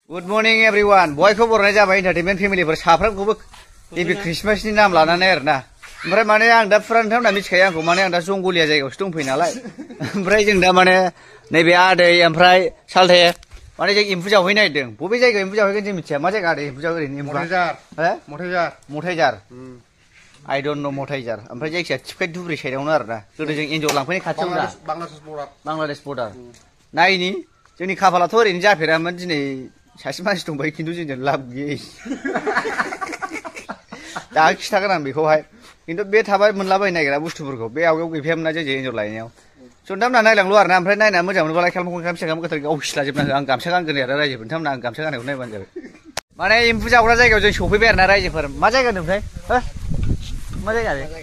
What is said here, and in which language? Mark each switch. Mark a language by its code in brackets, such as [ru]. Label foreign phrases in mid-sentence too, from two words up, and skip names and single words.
[en] Good morning everyone. [brx] बयखौ बरायनाय जाबाय [en] entertainment family [brx] साफ्रोमखौबो गिबि क्रिसमासनि नाम लानानै आरोना। ओमफ्राय माने आं दा फुरा नोंथांमोना मिथिखायो आंखौ माने आं दा जंगलिया जायगायावसो दंफैयो नालाय। ओमफ्राय जों दा माने नैबे आदै ओमफ्राय सालथे माने जों एम्फौ जावहैनो नागिरदों। बबे जायगायाव एम्फौ जावहैगोन जों मिथिया। मा जायगा आदै एम्फौ जावहैगोन एम्फौआ? मथायजार। [en] I don't know [brx] मथायजार। ओमफ्राय जायखिया टिपकाय दुब्रि साइडआवनो आरोना। गोदो जों एन्जर लांफैनाय खाथियावनो दा। बांलादेश बर्डार। नायनि जोंनि खाफालाथ' ओरैनो जाफेरामोन दिनै सासे मानसि दंबाय खिन्थु जोंजों लाब गैयै। दा खिथागोन आं बेखौहाय खिन्थु बे थाबाय मोनलाबायनो नागिरा बुस्थुफोरखौ बे आवगायाव गैफायामोन ना जोंजों एन्जर लायनायाव सन्दामना नायलांल' आरोना ओमफ्राय नायना मोजां मोनबालाय खालाम फिसा गोथार गाव खिलाजोबना हो आं गामसा गानगोन आरो रायजोफोर नोंथांमोना आं गामसा गाननायखौ नायबानो जाबाय माने एम्फौ जाग्रा जायगायाव जों सफैबाय आरोना रायजोफोर मा जायगा ओमफ्राय मा जायगा